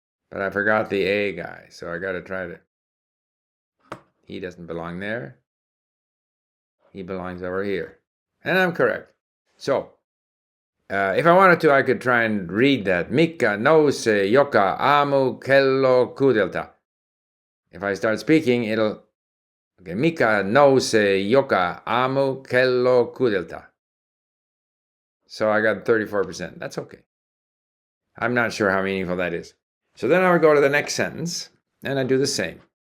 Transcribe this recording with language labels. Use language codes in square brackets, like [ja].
[en] But I forgot the A guy, so I got to try to. He doesn't belong there. He belongs over here. And I'm correct. So, if I wanted to, I could try and read that. [fi] Mika nouse joka aamu kello kuudelta. [en] If I start speaking, it'll... [fi] Okay, Mika nouse joka aamu kello kuudelta. [en] So I got 34%. That's okay. I'm not sure how meaningful that is. So then I would go to the next sentence, and I do the same.